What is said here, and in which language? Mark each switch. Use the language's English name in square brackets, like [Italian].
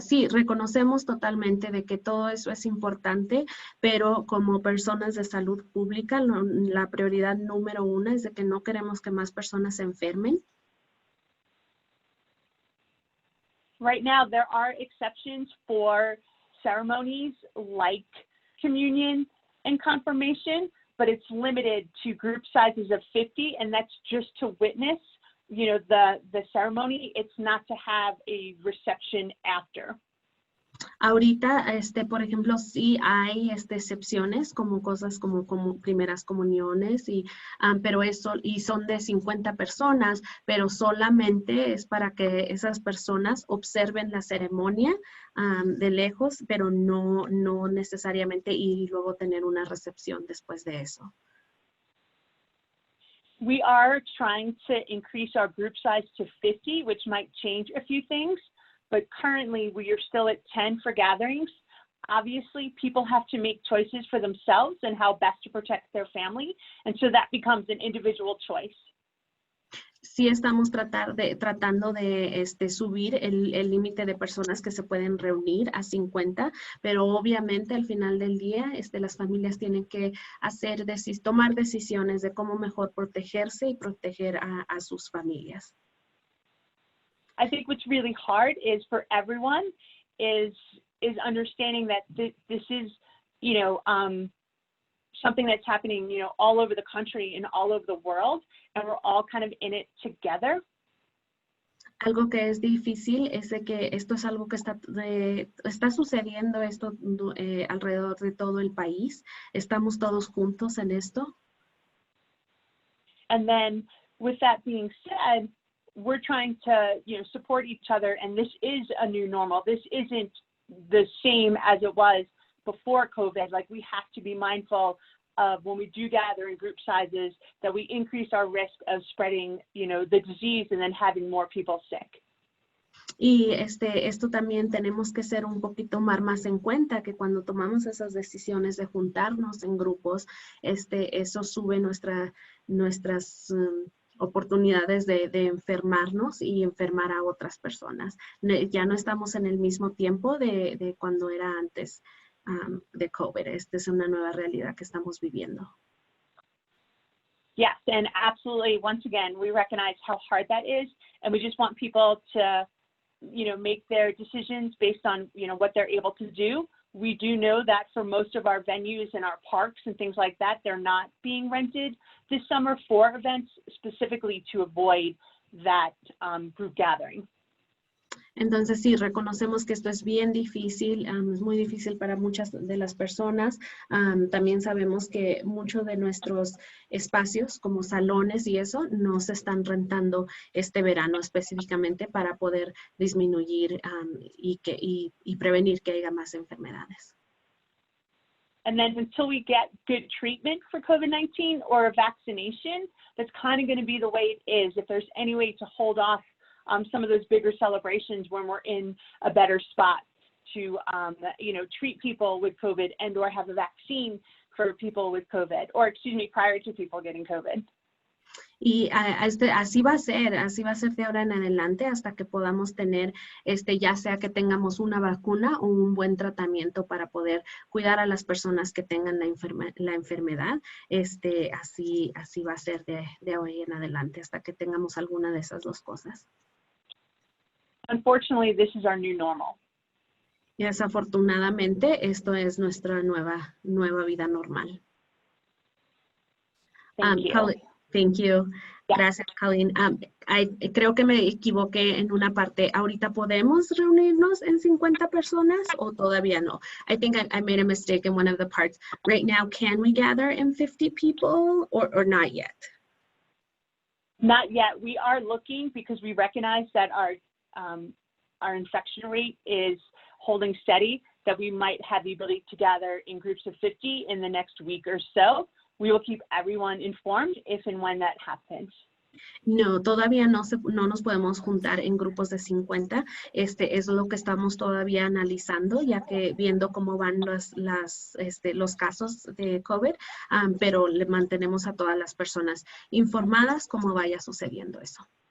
[Spanish] Sí, reconocemos totalmente de que todo eso es importante, pero como personas de salud pública, la prioridad número uno es de que no queremos que más personas se enfermen. [English] Right now, there are exceptions for ceremonies like communion and confirmation, but it's limited to group sizes of 50, and that's just to witness, you know, the ceremony. It's not to have a reception after. [Spanish] Ahorita, por ejemplo, sí hay excepciones como cosas como primeras comuniones, pero eso, y son de 50 personas, pero solamente es para que esas personas observen la ceremonia de lejos, pero no necesariamente ir y luego tener una recepción después de eso. [English] We are trying to increase our group size to 50, which might change a few things. But currently we are still at 10 for gatherings. Obviously, people have to make choices for themselves and how best to protect their family. And so that becomes an individual choice. [Spanish] Sí estamos tratando de subir el límite de personas que se pueden reunir a 50, pero obviamente al final del día las familias tienen que tomar decisiones de cómo mejor protegerse y proteger a sus familias. [English] I think what's really hard is for everyone is understanding that this is, you know, something that's happening, you know, all over the country and all over the world, and we're all kind of in it together. [Spanish] Algo que es difícil es de que esto es algo que está sucediendo alrededor de todo el país. Estamos todos juntos en esto. [English] And then with that being said, we're trying to, you know, support each other, and this is a new normal. This isn't the same as it was before COVID. Like, we have to be mindful of when we do gather in group sizes that we increase our risk of spreading, you know, the disease and then having more people sick. [Spanish] Y esto también tenemos que ser un poquito más en cuenta que cuando tomamos esas decisiones de juntarnos en grupos, eso sube nuestras oportunidades de enfermarnos y enfermar a otras personas. Ya no estamos en el mismo tiempo de cuando era antes de COVID. Esta es una nueva realidad que estamos viviendo. [English] Yes, and absolutely, once again, we recognize how hard that is, and we just want people to, you know, make their decisions based on, you know, what they're able to do. We do know that for most of our venues and our parks and things like that, they're not being rented this summer for events, specifically to avoid that group gathering. [Spanish] Entonces sí, reconocemos que esto es bien difícil, es muy difícil para muchas de las personas. También sabemos que muchos de nuestros espacios, como salones y eso, no se están rentando este verano específicamente para poder disminuir y prevenir que haya más enfermedades. [English] And then until we get good treatment for COVID-19 or a vaccination, that's kind of going to be the way it is. If there's any way to hold off some of those bigger celebrations when we're in a better spot to, you know, treat people with COVID and or have a vaccine for people with COVID, or excuse me, prior to people getting COVID. [Spanish] Y así va a ser de ahora en adelante hasta que podamos tener, ya sea que tengamos una vacuna o un buen tratamiento para poder cuidar a las personas que tengan la enfermedad. Así va a ser de hoy en adelante hasta que tengamos alguna de esas dos cosas. [English] Unfortunately, this is our new normal. [Spanish] Y desafortunadamente, esto es nuestra nueva vida normal. [English] Thank you. Thank you. Yeah. [Spanish] Gracias, Colleen. Creo que me equivoqué en una parte. ¿Ahorita podemos reunirnos en 50 personas o todavía no? [English] I think I made a mistake in one of the parts. Right now, can we gather in 50 people or not yet? Not yet. We are looking because we recognize that our infection rate is holding steady, that we might have the ability to gather in groups of 50 in the next week or so. We will keep everyone informed if and when that happens. [Spanish] No, todavía no nos podemos juntar en grupos de 50. Es lo que estamos todavía analizando, ya que viendo cómo van los casos de COVID, pero le mantenemos a todas las personas informadas cómo vaya sucediendo eso.